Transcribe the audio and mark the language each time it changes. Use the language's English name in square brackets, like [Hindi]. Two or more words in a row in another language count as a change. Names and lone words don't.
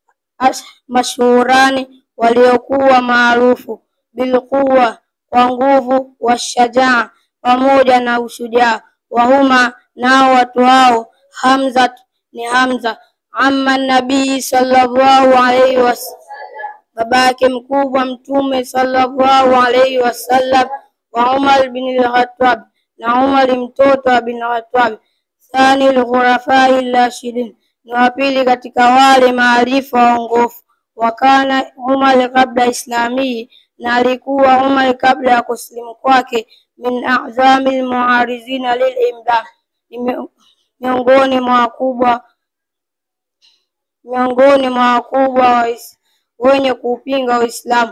[Swahili] Mashhurani, waliokuwa maarufu. Bilquwa, kwa nguvu. Washajaa, pamoja na ushujaa. Wahuma, nao watu hao. Hamza, ni Hamza. [Arabic] عم النبي صلى الله عليه وسلم, [Swahili] babake mkubwa mtume [Arabic] صلى الله عليه وسلم. [Swahili] Wa Umar bin al-Khattab, na Umar mtoto wa bin al-Khattab. [Arabic] ثاني الخلفاء الراشدين, [Swahili] ni wa pili katika wale maarifa waongofu. [Arabic] وكان عمر قبل إسلامه, [Swahili] na alikuwa Umar kabla ya kuslimu kwake. [Arabic] من أعظم المعارضين للإمداد, [Swahili] miongoni mwa wakubwa wenye kupinga Uislamu.